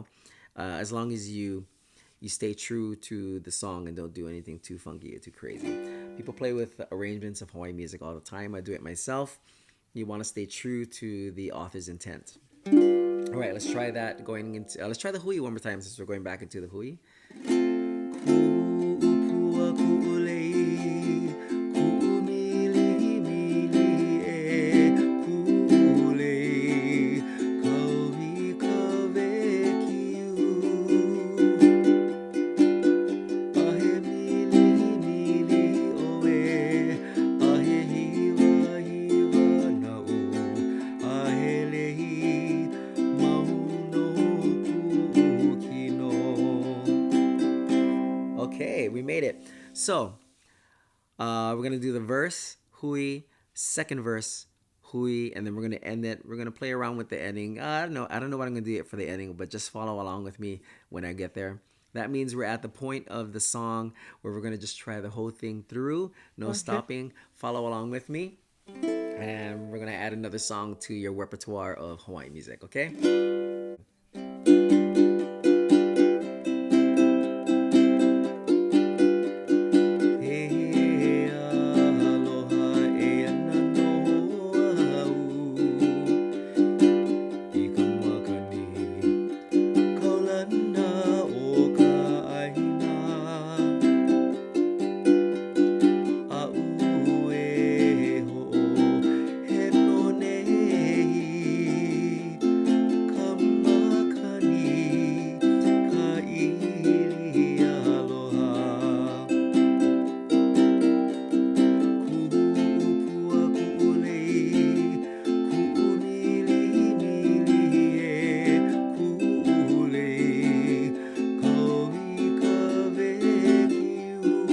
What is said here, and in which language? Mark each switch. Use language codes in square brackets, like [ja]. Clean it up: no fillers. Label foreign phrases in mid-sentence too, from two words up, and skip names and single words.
[en] As long as you stay true to the song and don't do anything too funky or too crazy. People play with arrangements of Hawaii music all the time. I do it myself. You want to stay true to the author's intent. All right, let's try that going into let's try the hui one more time since we're going back into the hui. [haw] Ku'upua ku'ulei ku'umili mili e. Ku'ulei kauika veikiu. Ahe mili mili oe, ahe hiva hiva na'u. Ahe lei mahu no ku'u kino. [en] Okay, we made it. So, we're going to do the verse, hui, second verse, hui, and then we're gonna end it. We're gonna play around with the ending. I don't know what I'm gonna do it for the ending, but just follow along with me when I get there. That means we're at the point of the song where we're gonna just try the whole thing through, no Okay. stopping. Follow along with me, and we're gonna add another song to your repertoire of Hawaiian music. [haw] Okay? He aloha e ana no au I ka makani kaulana o ka ʻāina A'u e ho'ohelo nei ka makani ka ʻili aloha Ku'upua ku'ulei ku'umili e ku'ulei Kaui ka wekiu